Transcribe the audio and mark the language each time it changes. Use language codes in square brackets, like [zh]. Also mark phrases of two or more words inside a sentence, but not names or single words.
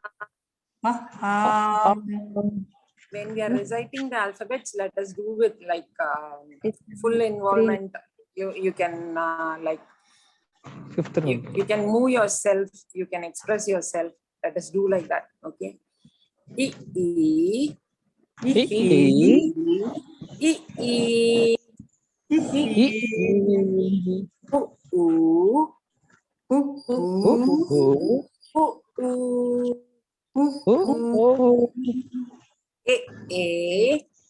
[en] ah, When we are reciting the alphabets, let us do with like full involvement. You can like Fifth round. you can move yourself. You can express yourself. Let us do like that. Okay. E e E, e e u u e e